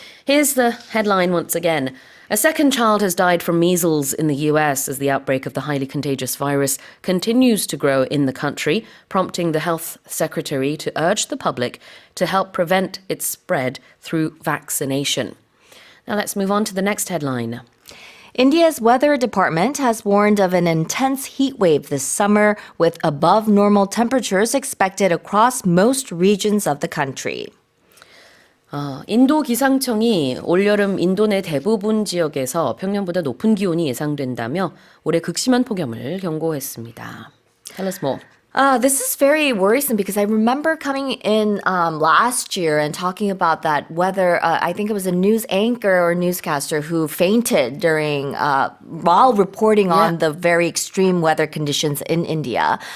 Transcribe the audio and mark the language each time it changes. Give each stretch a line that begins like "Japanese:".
English: Here's the headline once again. A second child has died from measles in the US as the outbreak of the highly contagious virus continues to grow in the country, prompting the health secretary to urge the public to help prevent its spread through vaccination. Now let's move on to the next headline. India's weather department has warned of an intense heat wave this summer with above normal temperatures expected across most regions of the country.
Korean: 인도 기상청이 올여름 인도 내 대부분 지역에서 평년보다 높은 기온이 예상된다며 올해 극심한 폭염을 경고했습니다.
English: Tell us more. This is very worrisome because I remember coming in last year and talking about that weather. I think it was a news anchor or newscaster who fainted during while reporting on the very extreme weather conditions in India.